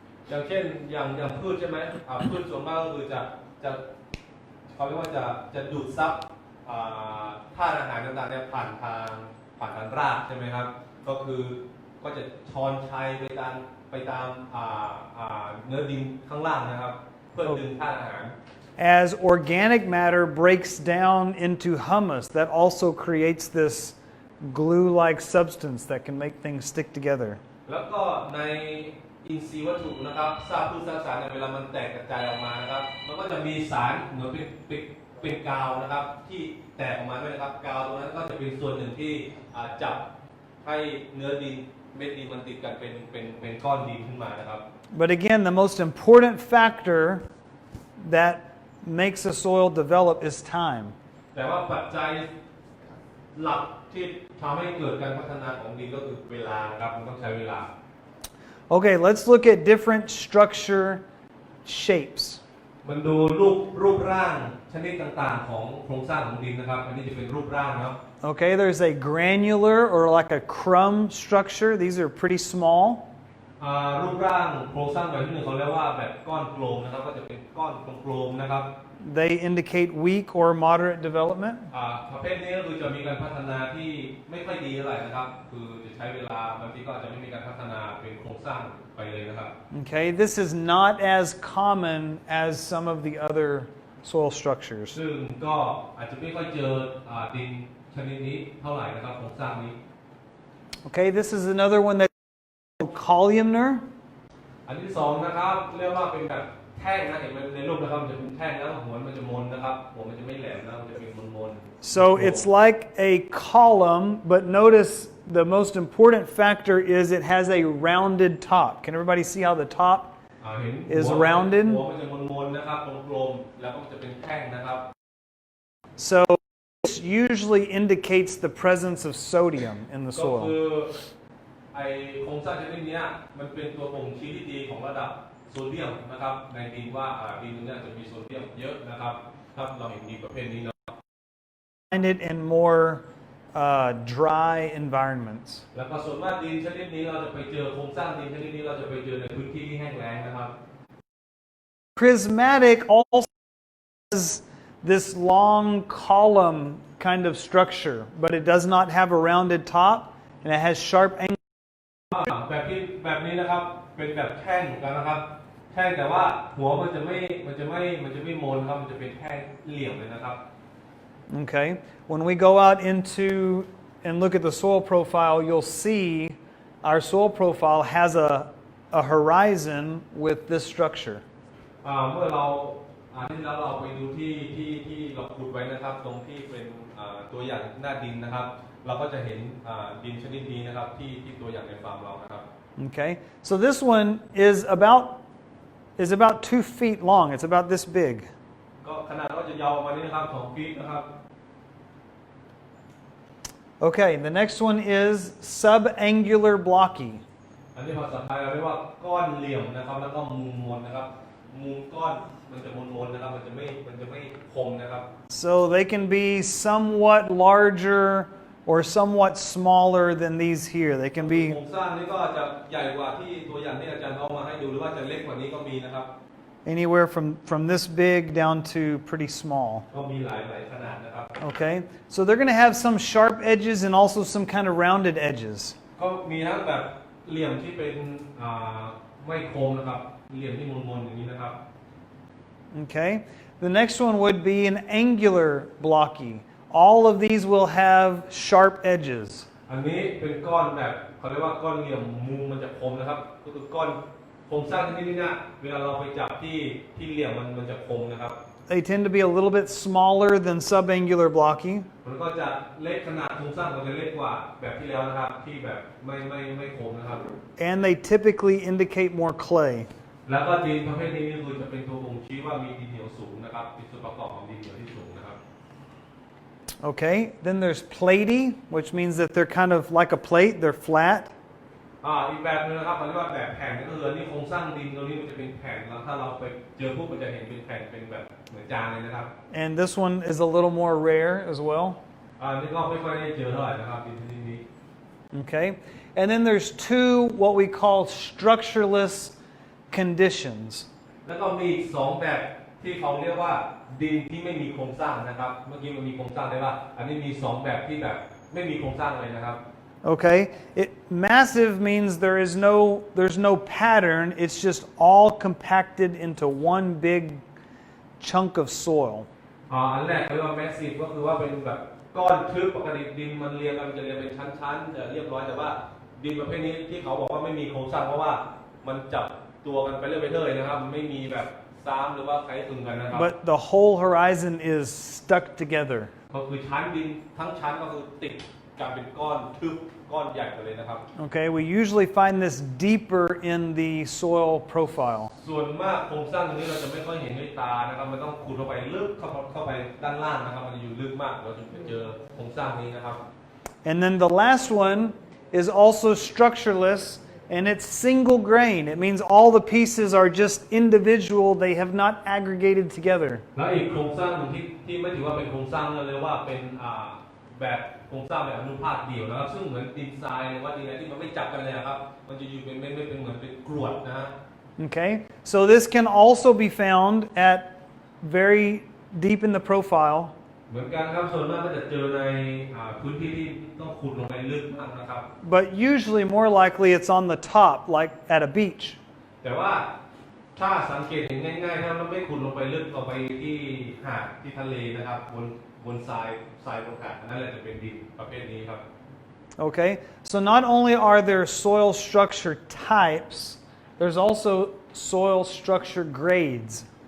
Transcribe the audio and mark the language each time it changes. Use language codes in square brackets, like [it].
[th] อย่างเช่นอย่างพืชใช่ไหมพืชส่วนมากก็คือจะเขาเรียกว่าจะดูดซับธาตุอาหารต่างๆเนี่ยผ่านทางรากใช่ไหมครับก็จะช้อนชัยไปตามเนื้อดินข้างล่างนะครับเพื่อดึงธาตุอาหาร [en] As organic matter breaks down into humus, that also creates this glue-like substance that can make things stick together. [th] แล้วก็ในอินทรีย์วัตถุนะครับซากพืชซากสารเวลามันแตกกระจายออกมานะครับมันก็จะมีสารเหมือนเป็นกาวนะครับที่แตกออกมาด้วยนะครับกาวตรงนั้นก็จะเป็นส่วนหนึ่งที่จับให้เนื้อดินเม็ดดินมันติดกันเป็นก้อนดินขึ้นมานะครับ [en] But again, the most important factor that makes a soil develop is time. [th] แต่ว่าปัจจัยหลักที่ทำให้เกิดการพัฒนาของดินก็คือเวลานะครับมันต้องใช้เวลา [en] Okay, let's look at different structure shapes. [th] มันดูรูปร่างชนิดต่างๆของโครงสร้างของดินนะครับอันนี้จะเป็นรูปร่างนะครับ [en] Okay, there's a granular or like a crumb structure. These are pretty small. [th] รูปร่างโครงสร้างแบบที่หนึ่งเขาเรียกว่าแบบก้อนกลมนะครับก็จะเป็นก้อนกลมๆนะครับ [en] They indicate weak or moderate development. [th] ประเภทนี้ก็คือจะมีการพัฒนาที่ไม่ค่อยดีเท่าไหร่นะครับคือจะใช้เวลาบางทีก็อาจจะไม่มีการพัฒนาเป็นโครงสร้างไปเลยนะครับ [en] Okay, this is not as common as some of the other soil structures. [th] ซึ่งก็อาจจะไม่ค่อยเจอดินชนิดนี้เท่าไหร่นะครับโครงสร้างนี้ [en] Okay, this is another one that's columnar. [th] อันที่สองนะครับเรียกว่าเป็นแบบแท่งนะเห็นในรูปนะครับมันจะเป็นแท่งแล้วหัวมันจะมนนะครับหัวมันจะไม่แหลมนะมันจะเป็นมน [en] So it's like a column, but notice the most important factor is it has a rounded top. Can everybody see how the top [th] เห็น [en] is rounded? [th] หัวมันจะมนนะครับกลมๆแล้วก็จะเป็นแท่งนะครับ [en] So this usually indicates the presence of sodium in the [th] ก็คื [en] soil. [th] อไอโครงสร้างชนิดนี้มันเป็นตัวบ่งชี้ที่ดีของระดับโซเดียมนะครับในดินว่าดินตรงนี้จะมีโซเดียมเยอะนะครับครับเราเห็นดินประเภทนี้เนาะ [en] Find it in more dry environments. [th] แล้วก็ส่วนมากดินชนิดนี้เราจะไปเจอโครงสร้างดินชนิดนี้เราจะไปเจอในพื้นที่ที่แห้งแล้งนะครับ [en] Prismatic also has this long column kind of structure, but it does not have a rounded top and it has sharp angles. [th] แบบนี้นะครับเป็นแบบแท่งเหมือนกันนะครับแท่งแต่ว่าหัวมันจะไม่มนครับมันจะเป็นแท่งเหลี่ยมเลยนะครับ [en] Okay, when we go out into and look at the soil profile, you'll see our soil profile has a horizon with this structure. [th] เมื่อเรา ที่แล้วเราไปดูที่เราขุดไว้นะครับตรงที่เป็นตัวอย่างหน้าดินนะครับเราก็จะเห็นดินชนิดนี้นะครับที่ตัวอย่างในฟาร์มเรานะครับ [en] Okay, so this one is about 2 feet long. It's about this big. [th] ก็ขนาดก็จะยาวประมาณนี้นะครับ2 ฟีตนะครับ [en] Okay, the next one is subangular blocky. [th] อันนี้ภาษาไทยเราเรียกว่าก้อนเหลี่ยมนะครับแล้วก็มุมมนนะครับมุมก้อนมันจะมนๆนะครับมันจะไม่คมนะครับ [en] So they can be somewhat larger or somewhat smaller than these here. They can [th] โคร [en] be [th] งสร้างนี้ก็จะใหญ่กว่าที่ตัวอย่างที่อาจารย์เอามาให้ดูหรือว่าจะเล็กกว่านี้ก็มีนะครับ [en] anywhere from this big down to pretty small. [th] ก็มีหลายขนาดนะครับ [en] Okay, so they're going to have some sharp edges and also some kind of rounded edges. [th] ก็มีทั้งแบบเหลี่ยมที่เป็นไม่คมนะครับเหลี่ยมที่มนๆอย่างนี้นะครับ [en] Okay, the next one would be an angular blocky. All of these will have sharp edges. [th] อันนี้เป็นก้อนแบบเขาเรียกว่าก้อนเหลี่ยมมุมมันจะคมนะครับก็คือก้อนโครงสร้างที่นี่เนี่ยเวลาเราไปจับที่เหลี่ยมมันจะคมนะครับ [en] They tend to be a little bit smaller than subangular blocky. [th] มันก็จะเล็กขนาดโครงสร้างมันจะเล็กกว่าแบบที่แล้วนะครับที่แบบไม่คมนะครับ [en] And they typically indicate more clay. [th] แล้วก็ดินประเภทนี้คือจะเป็นตัวบ่งชี้ว่ามีดินเหนียวสูงนะครับเป็นส่วนประกอบของดินเหนียวที่สูงนะครับ [en] Okay, then there's platy, which means that they're kind of like a plate, they're flat. [th] อีกแบบนึงนะครับเขาเรียกว่าแบบแผ่นก็คืออันนี้โครงสร้างดินตรงนี้มันจะเป็นแผ่นแล้วถ้าเราไปเจอพวกมันจะเห็นเป็นแผ่นเป็นแบบเหมือนจานเลยนะครับ [en] And this one is a little more rare as well. [th] นี่ก็ไม่ค่อยได้เจอเท่าไหร่นะครับดินชนิดนี้ [en] Okay, and then there's two what we call structureless conditions. [th] แล้วก็มีอีก2แบบที่เขาเรียกว่าดินที่ไม่มีโครงสร้างนะครับเมื่อกี้มันมีโครงสร้างได้ว่าอันนี้มี2แบบที่แบบไม่มีโครงสร้างเลยนะครับ [en] Okay, massive means there's no pattern. It's just all compacted into one big chunk of soil. [th] อันแรกเขาเรียกว่า massive ก็คือว่าเป็นแบบก้อนทึบปกติดินมันเรียงกันจะเรียงเป็นชั้นๆจะเรียบร้อยแต่ว่าดินประเภทนี้ที่เขาบอกว่าไม่มีโครงสร้างเพราะว่ามันจับตัวกันไปเรื่อยๆนะครับไม่มีแบบซ้ำหรือว่าคล้ายคลึงกันนะครับ [en] But the whole horizon is stuck together. [th] ก็คือชั้นดินทั้งชั้นก็คือติดกันเป็นก้อนทึบก้อนใหญ่กันเลยนะครับ [en] Okay, we usually find this deeper in the soil profile. [th] ส่วนมากโครงสร้างตรงนี้เราจะไม่ค่อยเห็นด้วยตานะครับมันต้องขุดเข้าไปลึกเข้าไปด้านล่างนะครับมันจะอยู่ลึกมากเราถึงจะเจอโครงสร้างนี้นะครับ [en] And then the last one is also structureless and it's single grain. It means all the pieces are just individual, they have not aggregated together. [th] แล้วอีกโครงสร้างหนึ่งที่ไม่ถือว่าเป็นโครงสร้างเลยว่าเป็นแบบโครงสร้างแบบอนุภาคเดี่ยวนะครับซึ่งเหมือนดินทรายหรือว่าดินอะไรที่มันไม่จับกันเลยครับมันจะอยู่เป็นไม่เป็นเหมือนเป็นกรวดนะฮะ [en] Okay, so this can also be found at very deep in the profile. [th] เหมือนกันครับส่วนมากก็จะเจอในพื้นที่ที่ต้องขุดลงไปลึกมากนะครับ [en] But usually more likely it's on the top, like at a beach. [th] แต่ว่าถ้าสังเกตเห็นง่ายๆถ้ามันไม่ขุดลงไปลึกลงไปที่หาดที่ทะเลนะครับบนทรายบนหาดนั่นแหละจะเป็นดินประเภทนี้ครับ [en] Okay, so not only are there soil structure types, there's also soil structure grades.